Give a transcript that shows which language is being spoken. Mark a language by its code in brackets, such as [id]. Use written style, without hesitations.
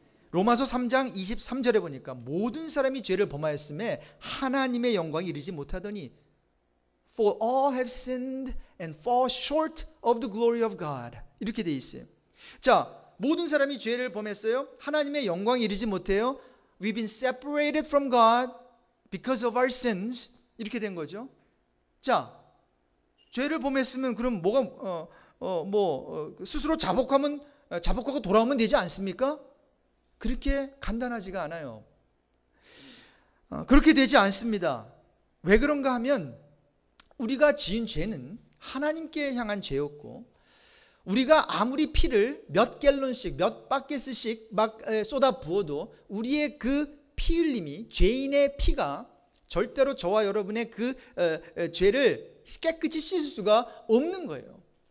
[ko] 로마서 3장 23절에 보니까 모든 사람이 죄를 범하였음에 하나님의 영광이 이르지 못하더니 [en] For all have sinned and fall short of the glory of God. [ko] 이렇게 돼 있어요. 자, 모든 사람이 죄를 범했어요. 하나님의 영광이 이르지 못해요. [en] We've been separated from God because of our sins. [ko] 이렇게 된 거죠. 자, 죄를 범했으면 그럼 뭐가 스스로 자복하고 돌아오면 되지 않습니까? 그렇게 간단하지가 않아요. 그렇게 되지 않습니다. 왜 그런가 하면 우리가 지은 죄는 하나님께 향한 죄였고, 우리가 아무리 피를 몇 갤런씩 몇 바켓씩 막 쏟아 부어도 우리의 그 피 흘림이, 죄인의 피가 절대로 저와 여러분의 그 죄를 깨끗이 씻을 수가 없는 거예요.